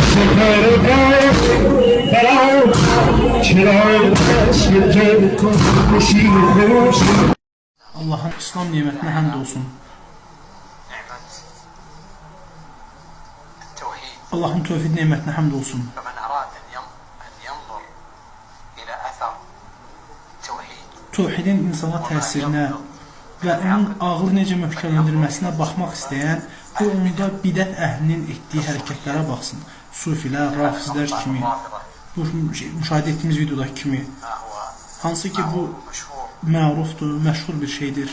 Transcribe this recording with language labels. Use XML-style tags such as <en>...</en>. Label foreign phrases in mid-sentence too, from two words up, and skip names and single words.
<tr>Allah'ın İslam nimetine hamd olsun. Allah'ın tevhid nimetine hamd olsun.</tr> <az>Tevhidin insana təsirinə və onun ağlı necə möhkəmləndirilməsinə baxmaq istəyən və onda bidət əhlinin etdiyi hərəkətlərə baxsın. Sufilər, rafizlər kimi, bu müşahidə etdiyimiz videodakı kimi, hansı ki bu mərufdur, məşhur bir şeydir.</az>